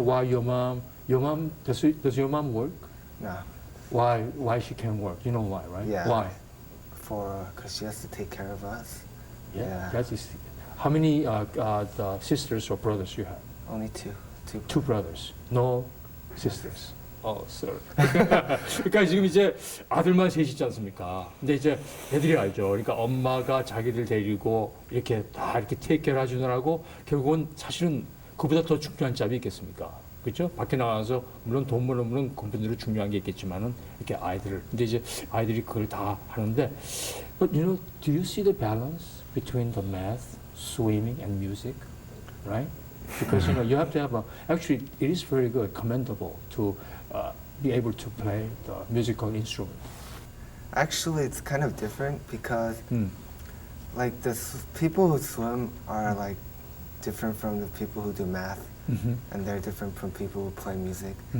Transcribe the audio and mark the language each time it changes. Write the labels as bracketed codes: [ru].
[en] Why your mom does your mom work? No, Why she can work? You know why, right? Yeah. Why? cause she has to take care of us. Yeah. That is. How many the sisters or brothers you have? Only two. Two brothers, no sisters. sorry. [ko] 그러니까 지금 이제 아들만 셋이지 않습니까? 근데 이제 애들이 알죠. 그러니까 엄마가 자기를 데리고 이렇게 다 이렇게 테이크케어 해주느라고 결국은 사실은 그보다 더 중요한 짭이 있겠습니까? 그렇죠? 밖에 나가서 물론 돈 벌는 공부들도 중요한 게 있겠지만은 이렇게 아이들을, 근데 이제 아이들이 그걸 다 하는데, [en] but you know, do you see the balance between the math, swimming, and music, right? Because you have to have actually it is very good, commendable to be able to play the musical instrument. Actually, it's kind of different because like people who swim are like different from the people who do math, and they're different from people who play music.